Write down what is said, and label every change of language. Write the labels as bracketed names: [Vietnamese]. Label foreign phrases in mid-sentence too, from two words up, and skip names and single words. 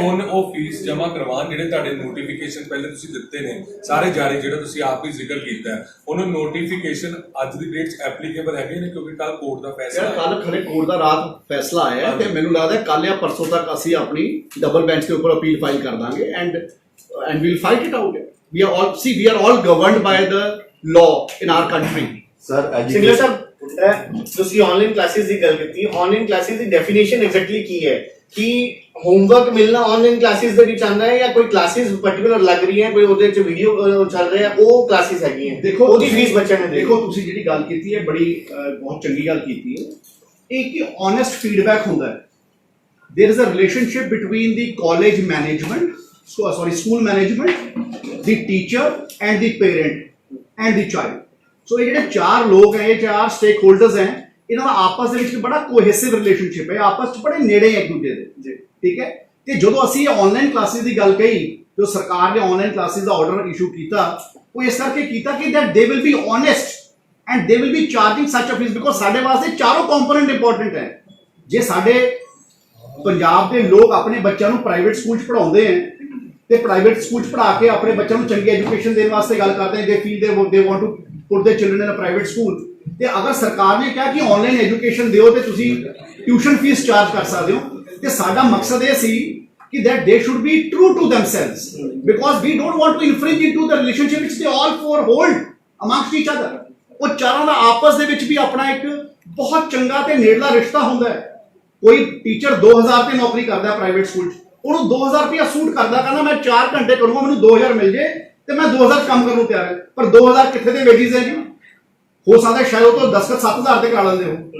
[Punjabi] ਹੁਣ ਉਹ ਫੀਸ ਜਮ੍ਹਾਂ ਕਰਵਾਉਣ ਜਿਹੜੇ ਤੁਹਾਡੇ ਨੋਟੀਫਿਕੇਸ਼ਨ ਪਹਿਲੇ ਤੁਸੀਂ ਦਿੱਤੇ ਨੇ ਸਾਰੇ ਜਾਰੀ, ਜਿਹੜਾ ਤੁਸੀਂ ਆਪ ਹੀ ਜ਼ਿਕਰ ਕੀਤਾ ਹੈ, ਉਹਨਾਂ ਨੋਟੀਫਿਕੇਸ਼ਨ ਅੱਜ ਦੀ ਡੇਟ 'ਚ ਐਪਲੀਕੇਬਲ ਹੈਗੇ ਨੇ ਕਿਉਂਕਿ ਕੱਲ ਕੋਰਟ ਦਾ ਫੈਸਲਾ ਯਾਰ ਕੱਲ ਖਰੇ ਕੋਰਟ ਦਾ ਰਾਤ ਫੈਸਲਾ ਆਇਆ ਤੇ ਮੈਨੂੰ ਲੱਗਦਾ ਕੱਲ ਜਾਂ ਪਰਸੋਂ ਤੱਕ ਅਸੀਂ ਆਪਣੀ [English] double bench [Punjabi] ਦੇ ਉੱਪਰ [English] appeal file [Punjabi] ਕਰ ਦਾਂਗੇ [English] and we'll fight it out. we are all governed by the law in our country। [Punjabi] ਸਰ ਸਿੰਗਲਾ ਸਾਹਿਬ ਤੁਸੀਂ [English] online classes [Punjabi] ਦੀ ਗੱਲ ਕੀਤੀ, [English] online classes [Punjabi] ਦੀ [English] definition exactly [Punjabi] ਕੀ ਹੈ ਕਿ ਹੋਮਵਰਕ ਮਿਲਣਾ [English] online classes [Punjabi] ਦੇ ਵਿੱਚ ਆਉਂਦਾ ਹੈ ਜਾਂ ਕੋਈ [English] classes particular [Punjabi] ਲੱਗ ਰਹੀ ਹੈ, ਕੋਈ ਉਹਦੇ ਚ ਵੀਡੀਓ ਚੱਲ ਰਿਹਾ ਉਹ ਕਲਾਸਿਸ ਹੈਗੀਆਂ? ਦੇਖੋ ਉਹਦੀ ਫੀਸ ਬੱਚਿਆਂ ਨੇ ਦੇਖੋ ਤੁਸੀਂ ਜਿਹੜੀ ਗੱਲ ਕੀਤੀ ਹੈ ਬੜੀ ਬਹੁਤ ਚੰਗੀ ਗੱਲ ਕੀਤੀ ਹੈ। ਇਹ ਕਿ [English] honest feedback [Punjabi] ਹੁੰਦਾ ਹੈ। [English] There is a relationship between the college management, school management, the teacher and the parent and the child। [Punjabi] सो ये ਜਿਹੜੇ ਚਾਰ ਲੋਕ ਹੈ, ਇਹ ਚਾਰ [English] stake holders [Punjabi] ਹੈ, ਇਹਨਾਂ ਦਾ ਆਪਸ ਦੇ ਵਿੱਚ ਬੜਾ [English] cohesive relationship [Punjabi] ਹੈ, ਆਪਸ ਚ ਬੜੇ ਨੇੜੇ ਹੈ ਇੱਕ ਦੂਜੇ ਦੇ। ਠੀਕ ਹੈ, ਤੇ ਜਦੋਂ ਅਸੀਂ [English] online classes [Punjabi] ਦੀ ਗੱਲ ਕਹੀ, ਜੋ ਸਰਕਾਰ ਨੇ [English] online classes [Punjabi] ਦਾ [English] order issue [Punjabi] ਕੀਤਾ, ਉਹ ਇਸ ਕਰਕੇ ਕੀਤਾ ਕਿ [English] that they will be honest and they will be charging such a fees because [Punjabi] ਸਾਡੇ ਵਾਸਤੇ ਚਾਰੋਂ [English] component important [Punjabi] ਹੈ। ਜੇ ਸਾਡੇ ਪੰਜਾਬ ਦੇ ਲੋਕ ਆਪਣੇ ਬੱਚਿਆਂ ਨੂੰ [English] private school [Punjabi] ਚ ਪੜਾਉਂਦੇ ਹੈ ਤੇ [English] private school [Punjabi] ਚ ਪੜਾ ਕੇ ਆਪਣੇ ਬੱਚਿਆਂ ਨੂੰ ਚੰਗੀ ਐਜੂਕੇਸ਼ਨ ਦੇਣ ਵਾਸਤੇ ਗੱਲ ਕਰਦੇ ਨੇ, [English] they feel they want to put their children in a private school। [Punjabi] ਤੇ ਅਗਰ ਸਰਕਾਰ ਨੇ ਕਿਹਾ ਕਿ [English] online education [Punjabi] ਦਿਓ ਤੇ ਤੁਸੀਂ [English] tuition fees charge [Punjabi] ਕਰ ਸਕਦੇ ਹੋ, ਤੇ ਸਾਡਾ ਮਕਸਦ ਇਹ ਸੀ ਕਿ [English] that they should be true to themselves because we don't want to infringe into the relationship which they all four hold amongst each other। [Punjabi] ਉਹ ਚਾਰਾਂ ਦਾ ਆਪਸ ਦੇ ਵਿੱਚ ਵੀ ਆਪਣਾ ਇੱਕ ਬਹੁਤ ਚੰਗਾ ਤੇ ਨੇੜਲਾ ਰਿਸ਼ਤਾ ਹੁੰਦਾ ਹੈ। ਕੋਈ ਟੀਚਰ 2000 ਤੇ ਨੌਕਰੀ ਕਰਦਾ [English] private school [Punjabi] 'ਚ, ਉਹਨੂੰ 2000 ਰੁਪਇਆ ਸੂਟ ਕਰਦਾ, ਕਹਿੰਦਾ ਮੈਂ 4 ਘੰਟੇ ਕਰੂੰਗਾ, ਮੈਨੂੰ 2000 ਮਿਲ ਜੇ ਤੇ ਮੈਂ 2000 ਕੰਮ ਕਰਨ ਨੂੰ ਤਿਆਰ ਹਾਂ। ਪਰ 2000 ਕਿੱਥੇ ਦੇ ਵੇਜਿਸ ਹੈ ਜੀ? ਹੋ ਸਕਦਾ ਸ਼ਾਇਦ ਉਹ ਤੋਂ 10,000 ਤੇ ਕਰਾ ਲੈਂਦੇ ਹੋ।